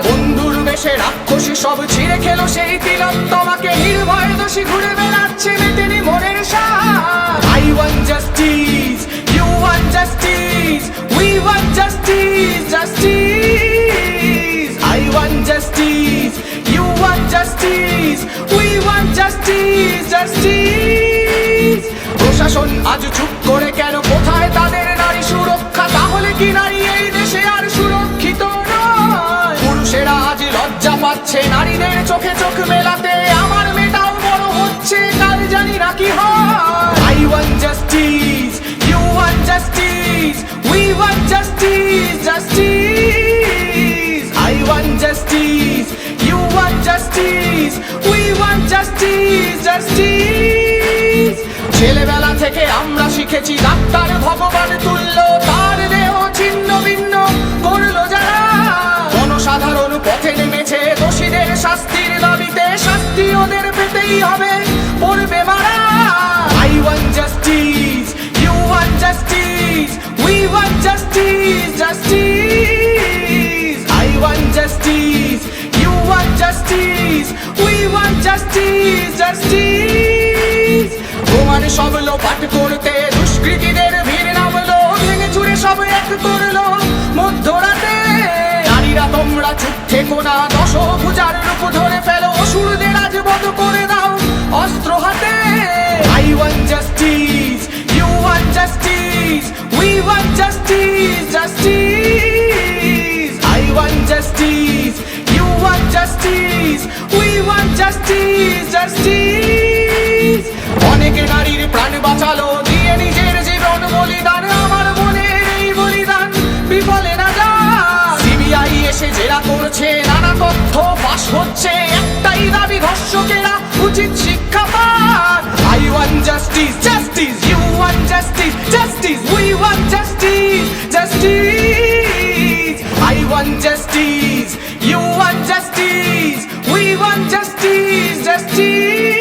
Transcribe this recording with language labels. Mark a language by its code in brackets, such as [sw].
[bn] বন্ধুর বেশে রাক্ষসী সব ছিঁড়ে খেলো সেই তিলক, তোমাকে নির্ভয় দোষী ঘুরে বেড়াচ্ছে মেতেনি মনের সাথ। [en] I want justice, you want justice, we want justice, justice. I want justice, you want justice, we want justice, justice. [bn] প্রশাসন আজ চুপ করে কেন? কোথায় তাদের নারী সুরক্ষা? তাহলে কি নারী এই দেশে আর সুরক্ষিত নয়? পুরুষেরা আজ লজ্জা পাচ্ছে নারীদের চোখে চোখ মেলাতে। আমার মেয়েটাও বড় হচ্ছে, কাল জানি না কি হয়। [en] I want justice, you want justice, we want justice, justice. I want justice, you want justice, we want justice, justice. [bn] ছেলেবেলা থেকে আমরা শিখেছি ডাক্তার ভগবান তুল্য, তার দেহ ছিন্ন ভিন্ন করলো যারা। জনসাধারণ পথে নেমেছে দোষীদের শাস্তির দাবিতে, শাস্তি ওদের পেতেই হবে, পড়বে মারা। [en] I want justice, you want justice, we want justice, justice. I want justice, you want justice, we want justice, justice. [bn] প্রমাণ সব লোপাট করতে দুষ্কৃতীদের ভিড় নামলো, ভেঙে চুরে সব এক করলো মধ্যরাতে। নারীরা তোমরা চুপ থেকো না, দশভুজার রূপ ধরে ফেলো, অসুরদের আজ বধ করে দাও অস্ত্র হাতে। [en] I want justice, you want justice, we want justice, justice. I want justice, you want justice, we want justice, justice. [bn] অনেকে নারীর প্রাণ বাঁচালো দিয়ে নিজের জীবন বলিদান, আমার মনের এই বলিদান বিফলে না যায়। সিবিআই এসে জেরা করছে, নানা তথ্য ফাঁস হচ্ছে, একটাই দাবি ধর্ষকেরা উচিত শিক্ষা পান। [en] I want justice, justice, you want justice, justice, we want justice, justice. I want justice, you want justice, we want justice, justice.